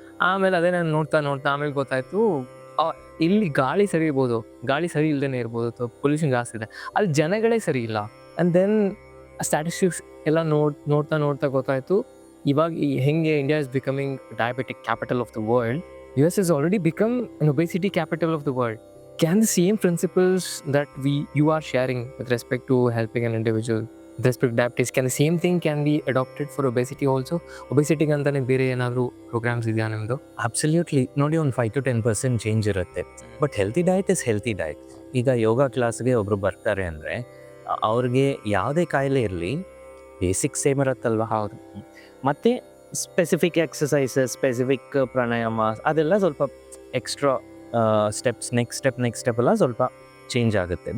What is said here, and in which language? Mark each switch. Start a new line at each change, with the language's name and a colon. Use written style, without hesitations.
Kannada: ಆಮೇಲೆ ಅದೇ ನಾನು ನೋಡ್ತಾ ಆಮೇಲೆ ಗೊತ್ತಾಯಿತು ಇಲ್ಲಿ ಗಾಳಿ ಸರಿ ಇರ್ಬೋದು, ಗಾಳಿ ಸರಿ ಇಲ್ಲದೇ ಇರ್ಬೋದು, ಪೊಲ್ಯೂಷನ್ ಜಾಸ್ತಿ ಇದೆ, ಅಲ್ಲಿ ಜನಗಳೇ ಸರಿ ಇಲ್ಲ.
English: and then statistics
Kannada: ಎಲ್ಲ ನೋಡ್ತಾ ಗೊತ್ತಾಯಿತು ಇವಾಗ ಹೆಂಗೆ
English: India is becoming diabetic capital of the world. US has already become an obesity capital of the world. Can the same principles that you are sharing with respect to helping an individual with respect to diabetes, can the same thing can be adopted for obesity also?
Kannada: Obesity ಅಂತಲೇ ಬೇರೆ ಏನಾದರೂ programmes ಇದೆಯಾ ನಿಮ್ಮದು?
English: Absolutely.
Kannada: ನೋಡಿ, ಒಂದು 5 to 10% change ಇರುತ್ತೆ,
English: But healthy diet is healthy diet.
Kannada: ಈಗ ಯೋಗ ಕ್ಲಾಸ್ಗೆ ಒಬ್ಬರು ಬರ್ತಾರೆ ಅಂದರೆ ಅವ್ರಿಗೆ ಯಾವುದೇ ಕಾಯಿಲೆ ಇರಲಿ ಬೇಸಿಕ್ ಸೇಮ್ ಇರುತ್ತಲ್ವ? ಹೌದು. ಮತ್ತು ಸ್ಪೆಸಿಫಿಕ್ ಎಕ್ಸಸೈಸಸ್, ಸ್ಪೆಸಿಫಿಕ್ ಪ್ರಾಣಾಯಾಮ, ಅದೆಲ್ಲ ಸ್ವಲ್ಪ ಎಕ್ಸ್ಟ್ರಾ ಸ್ಟೆಪ್ಸ್, ನೆಕ್ಸ್ಟ್ ಸ್ಟೆಪ್ ಎಲ್ಲ ಸ್ವಲ್ಪ ಚೇಂಜ್ ಆಗುತ್ತೆ.